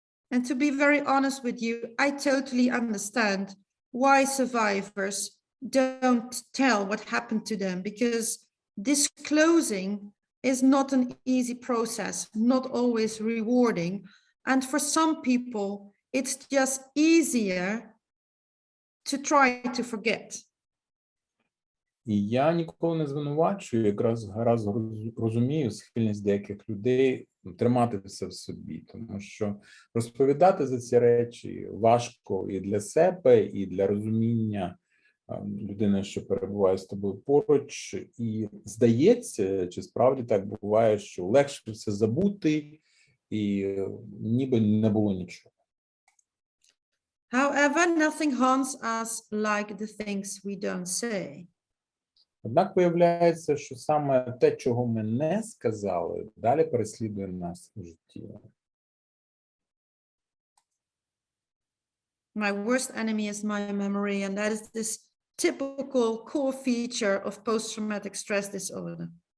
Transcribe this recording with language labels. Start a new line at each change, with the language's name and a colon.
English: And to be very honest with you, I totally understand why survivors don't tell what happened to them, because disclosing is not an easy process, not always rewarding. And for some people, it's just easier to try to forget.
Ukrainian: І я ніколи не звинувачую, якраз гаразд розумію схильність деяких людей тримати все в собі, тому що розповідати за ці речі важко і для себе, і для розуміння людина, що перебуває з тобою поруч, і здається, чи справді так буває, що легше все забути, і ніби не було нічого.
English: However, nothing haunts us like the things we don't say.
Ukrainian: Однак виявляється, що саме те, чого ми не сказали, далі переслідує нас у житті.
English: My worst enemy is my memory, and that is this typical core feature of post-traumatic stress disorder.